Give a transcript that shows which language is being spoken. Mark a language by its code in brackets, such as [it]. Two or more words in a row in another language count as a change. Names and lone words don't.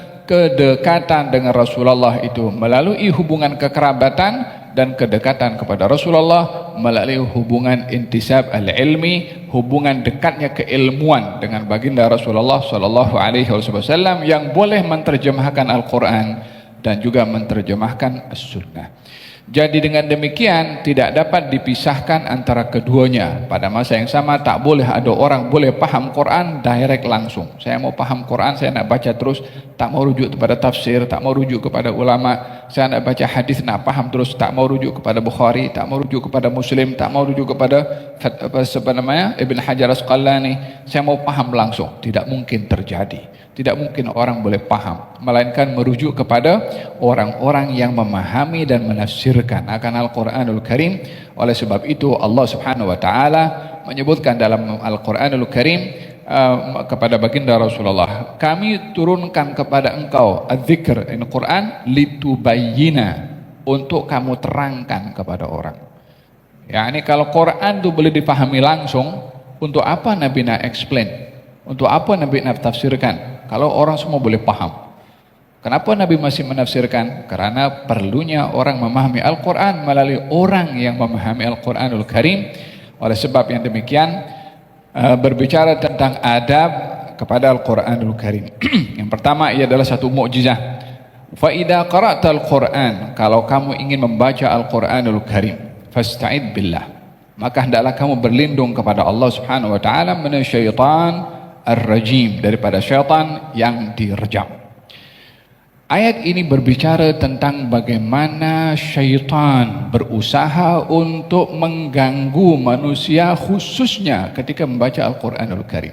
[ms] Kedekatan dengan Rasulullah itu melalui hubungan kekerabatan, dan kedekatan kepada Rasulullah melalui hubungan [ar] انتساب العلمي, [ms] hubungan dekatnya keilmuan dengan baginda Rasulullah [ar] صلى الله عليه وسلم [ms] yang boleh menerjemahkan Al-Quran dan juga menerjemahkan as-sunnah. Jadi dengan demikian tidak dapat dipisahkan antara keduanya. Pada masa yang sama tak boleh ada orang boleh paham Quran direct langsung. Saya mau paham Quran, saya nak baca terus, tak mau rujuk kepada tafsir, tak mau rujuk kepada ulama. Saya nak baca hadis, nak paham terus, tak mau rujuk kepada Bukhari, tak mau rujuk kepada Muslim, tak mau rujuk kepada Ibn Hajar Asqalani. Saya mau paham langsung. Tidak mungkin terjadi. Tidak mungkin orang boleh paham, melainkan merujuk kepada orang-orang yang memahami dan menafsirkan akan Al-Quranul Karim. Oleh sebab itu Allah [ar] سبحانه وتعالى [ms] menyebutkan dalam Al-Quranul Karim kepada baginda Rasulullah, kami turunkan kepada engkau [ar] الذكر إن القرآن لتبين, [ms] untuk kamu terangkan kepada orang. Yani kalau Quran itu boleh dipahami langsung, untuk apa Nabi nak explain? Untuk apa Nabi nak tafsirkan? Kalau orang semua boleh paham. Kenapa Nabi masih menafsirkan? Karena perlunya orang memahami Al-Quran melalui orang yang memahami Al-Quranul Karim. Oleh sebab yang demikian, berbicara tentang adab kepada Al-Quranul Karim. Yang pertama, ia adalah satu mukjizah. [ar] فإذا قرأت القرآن, [ms] kalau kamu ingin membaca Al-Quranul Karim, [ar] فاستعذ بالله, [ms] maka hendaklah kamu berlindung kepada Allah [ar] سبحانه وتعالى من الشيطان الرجيم, [ms] daripada syaitan yang direjam. Ayat ini berbicara tentang bagaimana syaitan berusaha untuk mengganggu manusia, khususnya ketika membaca Al-Quranul Karim.